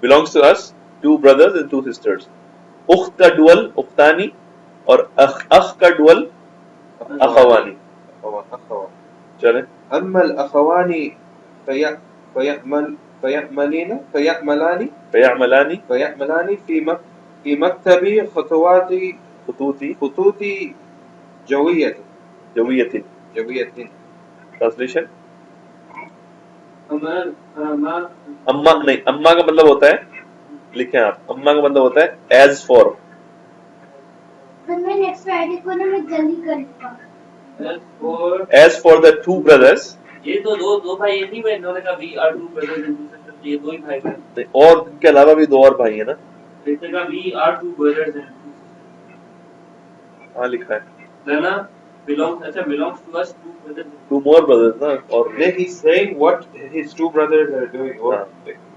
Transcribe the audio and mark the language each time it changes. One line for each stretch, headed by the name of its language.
English: Belongs to us 2 brothers and 2 sisters.
Urdu: اخت کا ڈول اختانی اور اخ کا ڈول اخوانی.
Arabic: أخوان
Urdu: چلیں.
Arabic: أما الأخوان فيعملان في مكتب خطوط جوية جویت.
Urdu: ٹرانسلیشن اما نہیں, اما کا مطلب ہوتا ہے, لکھیں آپ, اما کا مطلب ہوتا ہے ایز فور. میں نیکسٹ فرائیڈے کو نا میں جلدی کر لوں گا.
English: As for the 2 brothers.
Urdu: یہ تو دو بھائی یہ نہیں, انہوں نے کہا
English: we are 2 brothers and 2 sisters,
Urdu: یہ 2 ہی بھائی ہیں. اور ان کے علاوہ بھی 2 اور بھائی ہیں نا. اس نے کہا
English: we are 2 brothers and 2 sisters.
Urdu: ہاں لکھا ہے
Arabic: لنا
English: belongs to us 2 brothers. 2 more brothers نا.
Urdu: اور
English: He's saying what his 2 brothers are doing.